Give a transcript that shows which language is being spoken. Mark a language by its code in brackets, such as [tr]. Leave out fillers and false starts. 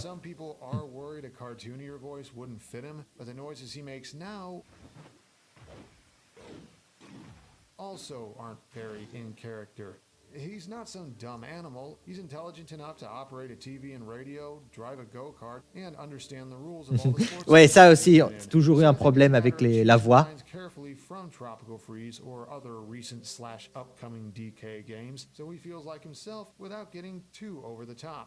[en] Some people are worried a cartoonier voice wouldn't fit him, but the noises he makes now also aren't very in character. He's not some dumb animal. He's intelligent enough to operate a TV and radio, drive a go-kart, and understand the rules of all the sports. [fr] Ouais, ça aussi, c'est toujours eu un problème avec la voix. [en] Carefully from Tropical Freeze or other recent / upcoming DK games, so he feels like himself without getting too over the top.